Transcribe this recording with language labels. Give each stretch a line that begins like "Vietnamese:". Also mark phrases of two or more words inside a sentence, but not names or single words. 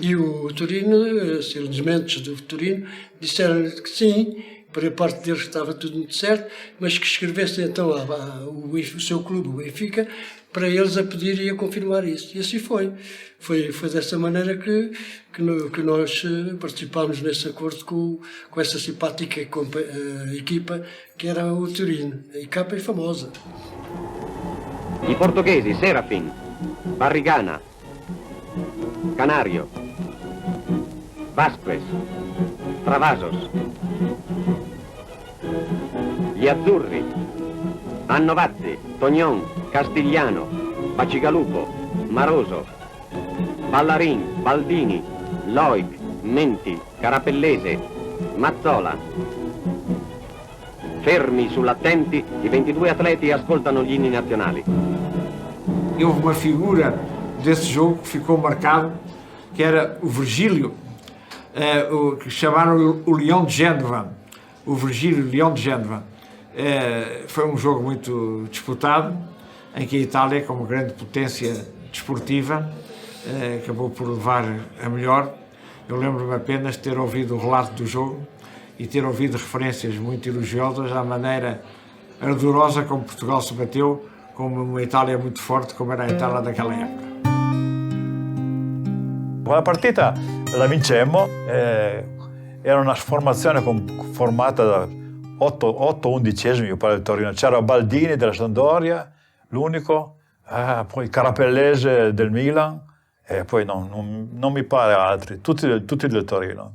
Portuguese: E o Torino, os elementos do Torino, disseram-lhe que sim, para a parte deles estava tudo muito certo, mas que escrevesse então o seu clube, o Benfica, para eles a pedir e a confirmar isso. E assim foi. Foi dessa maneira que nós participámos nesse acordo com essa simpática equipa que era o Torino. A equipa é famosa.
Italian: I portoghesi Serafin, Barrigana, Canario, Vasquez, Travasos. Gli azzurri, Annovazzi, Tognon, Castigliano, Bacigalupo, Maroso, Ballarin, Baldini, Loic, Menti, Carapellese, Mazzola. Fermi sull'attenti, i 22 atleti ascoltano gli inni nazionali.
Portuguese: Houve uma figura desse jogo que ficou marcado, que era o Virgílio, que chamaram o Leão de Génova. O Virgílio Leão de Génova. Foi um jogo muito disputado, em que a Itália, como grande potência desportiva, acabou por levar a melhor. Eu lembro-me apenas de ter ouvido o relato do jogo e ter ouvido referências muito elogiosas à maneira ardorosa como Portugal se bateu, como uma Itália muito forte, como era a Itália daquela época.
Italian: La partita la vincemmo, era una formazione formata da 8 undicesimi per il Torino. C'era Baldini della Sampdoria, l'unico, poi Carapellese del Milan, e poi non mi pare altri, tutti del Torino.